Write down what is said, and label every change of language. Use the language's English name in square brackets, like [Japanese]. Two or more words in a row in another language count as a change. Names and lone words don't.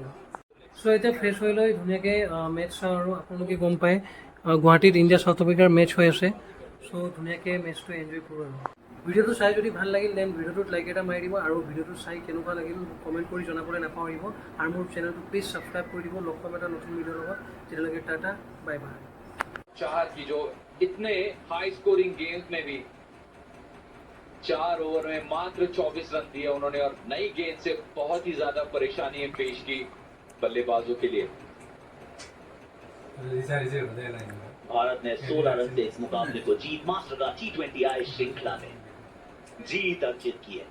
[Assamese] চ' এতিয়া ফ্ৰেছ হৈ লৈ ধুনীয়াকৈ মেটচ চাওঁ আৰু আপোনালোকে গম পায় গুৱাহাটীত ইণ্ডিয়া চাউথ আফ্ৰিকাৰ মেটচ হৈ আছে চ' ধুনীয়াকৈ মেটচটো এনজয় কৰোঁ আৰু ভিডিঅ'টো চাই যদি ভাল লাগিল দেন ভিডিঅ'টোত লাইক এটা মাৰি দিব আৰু ভিডিঅ'টো চাই কেনেকুৱা লাগিল কমেণ্ট কৰি জনাবলৈ নাপাহৰিব আৰু মোৰ চেনেলটো [English] please subscribe [Assamese] কৰি দিব লগ পাম এটা নতুন ভিডিঅ'ৰ লগত তেতিয়ালৈকে টাটা [English] bye bye [Hindi] चाहत की जो इतने [English] high scoring games [Hindi] में भी 4 ओवर में मात्र 24 रन दिए उन्होंने और नई गेंद से बहुत ही ज्यादा परेशानियां पेश की बल्लेबाजों के लिए। भारत ने 16 रन से इस मुकाबले को जीत मास्टर का T20I श्रृंखला में जीत अर्जित की है।